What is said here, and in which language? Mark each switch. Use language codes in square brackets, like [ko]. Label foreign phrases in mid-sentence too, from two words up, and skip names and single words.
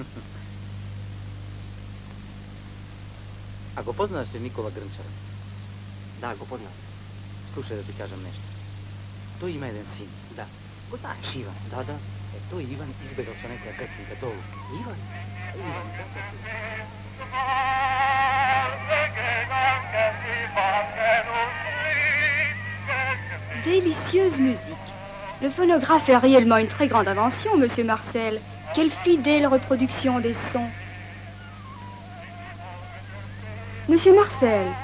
[mk] А го познаваш ли Никола Грнчара? Да, го познав. Слушај да ти кажам нешто. Тој има еден син. Да. Го знаеш, Иван? Да. Е, тој Иван избегал со некоја гркинка долу. Иван? Иван, [fr] Délicieuse musique. Le phonographe est réellement une très grande invention, Monsieur Marcel. Quelle fidèle reproduction des sons. Monsieur Marcel.